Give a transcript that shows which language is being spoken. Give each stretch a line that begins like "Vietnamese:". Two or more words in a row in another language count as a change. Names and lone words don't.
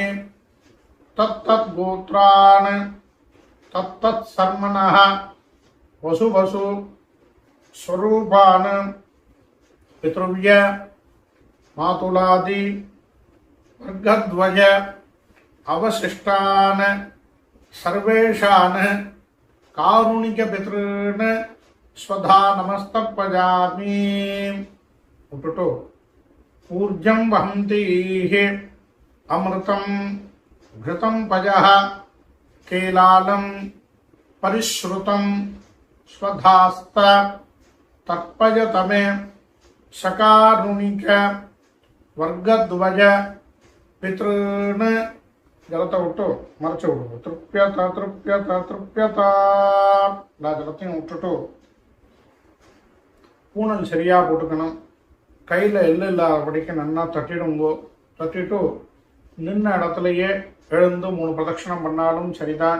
Sanskrit: तत्तत् गोत्रान् तत्तत् शर्मणः वसु वसु स्वरूपान् पितृव्य मातुलादि वर्गध्वज अवशिष्टान् सर्वेषान् कारुणिक पितॄन् स्वधा नमस्तर्पयामि. விட்டுட்டு ऊर्जं वहन्तीह अमृतं घृतं पयः केलालं परिश्रुतं स्वधास्त तर्पयतमे सकारुणिक वर्गध्वज पितॄन्
Tamil: ஜலத்தை விட்டு மறைச்சி விடுவோம். திருப்பியதா திருப்பியதா திருப்பியதா எல்லா ஜலத்தையும் விட்டுட்டு பூனல் சரியாக போட்டுக்கணும். கையில் எள்ளு இல்லாதபடிக்கு நல்லா தட்டிடுங்கோ. தட்டிட்டு நின்ன இடத்துலையே எழுந்து 3 பிரதட்சணம் பண்ணாலும் சரிதான்.